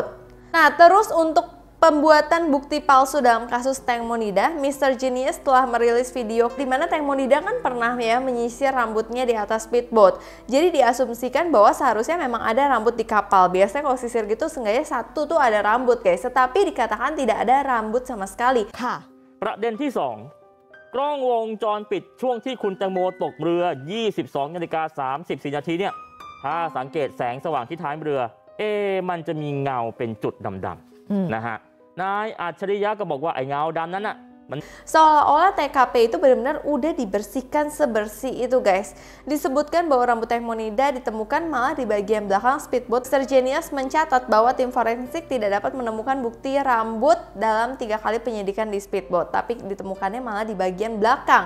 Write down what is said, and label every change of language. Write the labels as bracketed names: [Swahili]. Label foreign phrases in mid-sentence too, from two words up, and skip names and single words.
[Indonesian] Nah, terus untuk pembuatan bukti palsu dalam kasus Teng Monida, Mr. Genius telah merilis video di mana Teng Monida kan pernah ya menyisir rambutnya di atas speedboat. Jadi diasumsikan bahwa seharusnya memang ada rambut di kapal. Biasanya kalau sisir gitu seenggaknya satu tuh ada rambut guys, tetapi dikatakan tidak ada rambut sama sekali. [Thai] ประเด็นที่ 2 กล้องวงจรปิดช่วงที่คุณแตงโมตกเรือ 22:34 นาทีเนี่ยถ้าสังเกตแสงสว่างที่ท้ายเรือมันจะมีเงาเป็นจุดดำๆนะฮะนายอัจฉริยะก็บอกว่าไอ้เงาดำนั้นน่ะ [Indonesian] Seolah-olah TKP itu benar-benar udah dibersihkan sebersih itu guys. Disebutkan bahwa rambut Teng Monida ditemukan malah di bagian belakang speedboat. Mr. Genius mencatat bahwa tim forensik tidak dapat menemukan bukti rambut dalam 3 kali penyidikan di speedboat, tapi ditemukannya malah di bagian belakang.